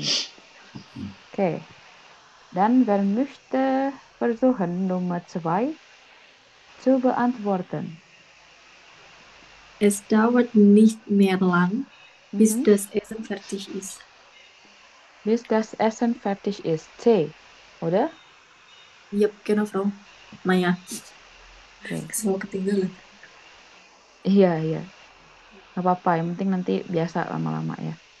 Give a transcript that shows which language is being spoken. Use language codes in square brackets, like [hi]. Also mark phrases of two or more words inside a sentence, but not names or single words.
[de] Okay, dann wer möchte versuchen, Nummer 2 zu beantworten? Es dauert nicht mehr lang, bis das Essen fertig ist. Bis das Essen fertig ist. C, oder? Ja, genau, Frau Meier. Okay. [id] Kesel ketinggalan. Iya, iya. Gak apa-apa, yang penting nanti biasa lama-lama ya.